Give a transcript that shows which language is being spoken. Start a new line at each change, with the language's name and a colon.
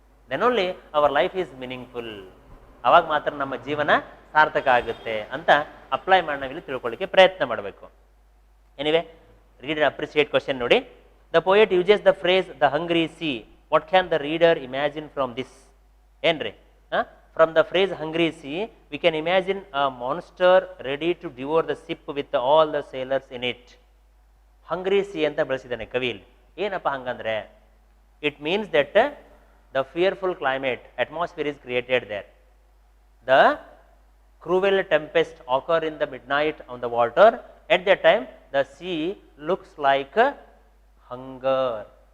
English: Then only our life is meaningful.
Kannada: ಅವಾಗ ಮಾತ್ರ ನಮ್ಮ ಜೀವನ ಸಾರ್ಥಕ ಆಗುತ್ತೆ ಅಂತ ಅಪ್ಲೈ ಮಾಡಿ ನಾವಿಲ್ಲಿ ತಿಳ್ಕೊಳ್ಳಿಕ್ಕೆ ಪ್ರಯತ್ನ ಮಾಡಬೇಕು.
English: Anyway, read and appreciate question ನೋಡಿ. The poet uses the phrase the hungry sea. What can the reader imagine from this? ಏನ್ರಿ? From the phrase hungry sea we can imagine a monster ready to devour the ship with all the sailors in it.
Kannada: Hungry C ಅಂತ ಬಳಸಿದ್ದಾನೆ ಕವಿಯಲ್ಲಿ. ಏನಪ್ಪ ಹಂಗಂದ್ರೆ,
English: It means that the fearful climate, atmosphere is created there. The cruel tempest occur in the midnight on the water. At that time, the sea looks like hunger.